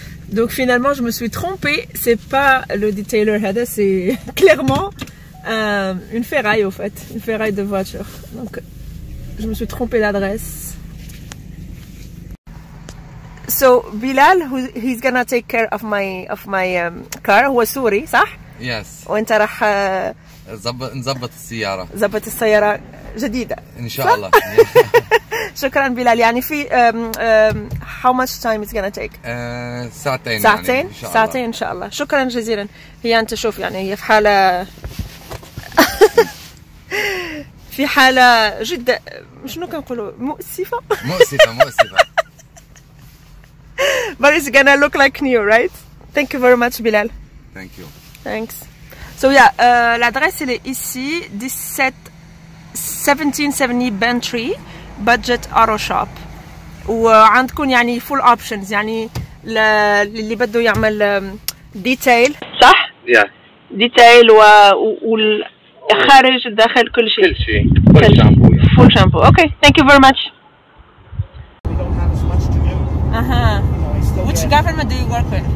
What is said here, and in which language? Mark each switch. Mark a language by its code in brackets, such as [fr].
[fr] Donc finalement je me suis trompée, c'est pas le detailer Hada, c'est clairement une ferraille au fait, une ferraille de voiture. Donc je me suis trompée d'adresse. [en] So Bilal, he's gonna take care of my car. [ar] هو سوري صح؟ [en] Yes. [ar] وانت راح نظبط السيارة. ظبط السيارة جديدة. إن شاء الله. شكرا بلال. يعني في [en] how much time it's gonna take؟ [ar] ساعتين. ساعتين؟ يعني إن شاء الله. ساعتين إن شاء الله. شكرا جزيلا. هي أنت شوف يعني هي في حالة في حالة جدا شنو كنقولوا مؤسفة. مؤسفة. [en] But it's gonna look like new, right? Thank you very much Bilal. Thank you. Thanks. So yeah, [fr] l'adresse elle est ici, 1770 Bantry Budget Auto Shop. [ar] وعندكم يعني [en] full options [ar] يعني اللي بده يعمل ديتيل صح؟ [en] Yeah. [ar] ديتيل والخارج الداخل كل شيء. كل شيء. [en] Full shampoo. Full shampoo. Okay, thank you very much. We don't have as much to do. Which government do you work with?